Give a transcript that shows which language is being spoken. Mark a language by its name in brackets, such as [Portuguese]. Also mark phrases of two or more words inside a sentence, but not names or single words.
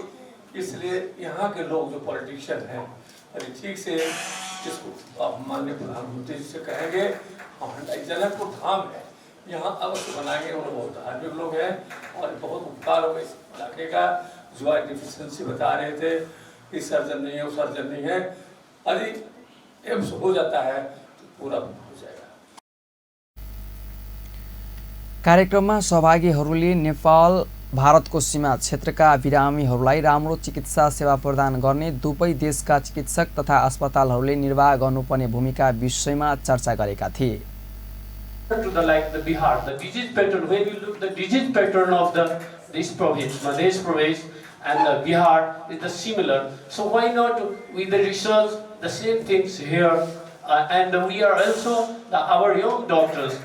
[Hindi] इसलिए यहाँ के लोग जो पॉलिटिशियन हैं अरे ठीक से जिसको आप माननीय प्रधानमंत्री जी से कहेंगे, जनकपुर धाम है यहाँ अवश्य बनाएंगे। उन्होंने बहुत धार्मिक लोग हैं और बहुत उपकार होगा इस इलाके का। जो डिफिशियंसी बता रहे थे कि सर्जन नहीं है, वो सर्जन नहीं है, यदि एम्स हो जाता है तो पूरा हो जाएगा। [Nepali] कार्यक्रममा सहभागीहरूले नेपाल भारतको सीमा क्षेत्रका बिरामीहरूलाई राम्रो चिकित्सा सेवा प्रदान गर्ने दुवै देशका चिकित्सक तथा अस्पतालहरूले निर्वाह गर्नुपर्ने भूमिका विषयमा चर्चा गरेका थिए। [English] To the Bihar, the disease pattern, when you look the disease pattern of this province, Madhya Pradesh and the Bihar is the similar. So why not with the research the same things here? And we are also our young doctors.